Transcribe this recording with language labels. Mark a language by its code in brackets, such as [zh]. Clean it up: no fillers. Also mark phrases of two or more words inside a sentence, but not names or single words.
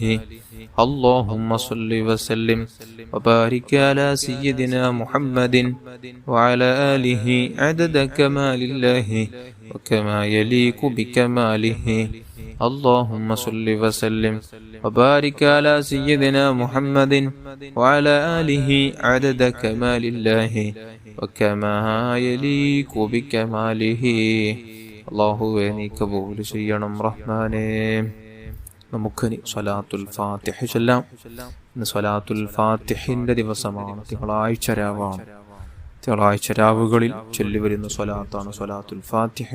[ar] اللهم صل وسلم وبارك على سيدنا محمد وعلى آله عدد كمال الله وكما يليق بكماله. اللهم صل وسلم وبارك على سيدنا محمد وعلى آله عدد كمال الله وكما يليق بكماله. [ml] അല്ലാഹുവേ നീ കബൂൽ ചെയ്യണം റഹ്മാനേ. നമുക്കിനി സ്വലാത്തുൽ ഫാത്തിഹ ചൊല്ലാം. ഇന്ന് സ്വലാത്തുൽ ഫാത്തിഹിന്റെ ദിവസമാണ്. തിങ്കളാഴ്ച രാവാണ്. തിങ്കളാഴ്ച രാവുകളിൽ ചൊല്ലിവരുന്ന സ്വലാത്താണ് സ്വലാത്തുൽ ഫാത്തിഹ.